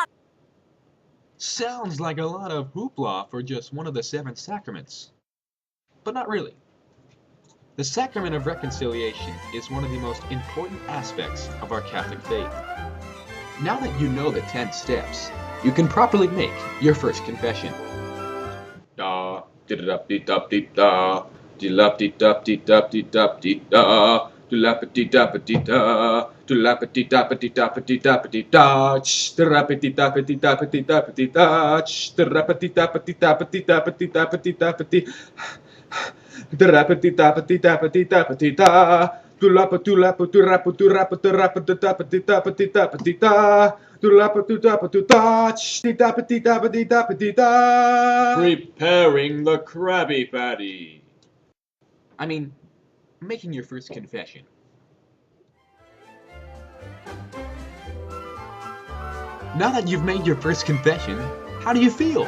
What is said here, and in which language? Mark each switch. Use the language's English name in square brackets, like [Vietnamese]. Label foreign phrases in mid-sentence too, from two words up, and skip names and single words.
[English] Sounds like a lot of hoopla for just one of the 7 sacraments. But not really. The sacrament of reconciliation is one of the most important aspects of our Catholic faith. Now that you know the 10 steps, you can properly make your first confession. Da-da-dee-dup-dee-dup-dee-da, dee-lup-dee-dup-dee-dup-dee-dup-dee-da, doo-lap-a-dee-dup-a-dee-da, doo-lap-a-dee-dup-a-dee-dup-a-dee-da, ch-da-rap-a-dee-dup-a-dee-dup-a-dee-da, ch-da-rap-a-dee-dup-a-dee-dup-a-dee-dup-a-dee-da, da-rap-a-dee-dup-a-dee-dup-a-dee-da, doo-lap-a-doo-lap-a-doo-rap-a-doo-rap-a-doo-rap-a-doo-rap-a-doo-rap-a-dee-da, preparing the Krabby Patty. I mean, making your first confession. Now that you've made your first confession, how do you feel?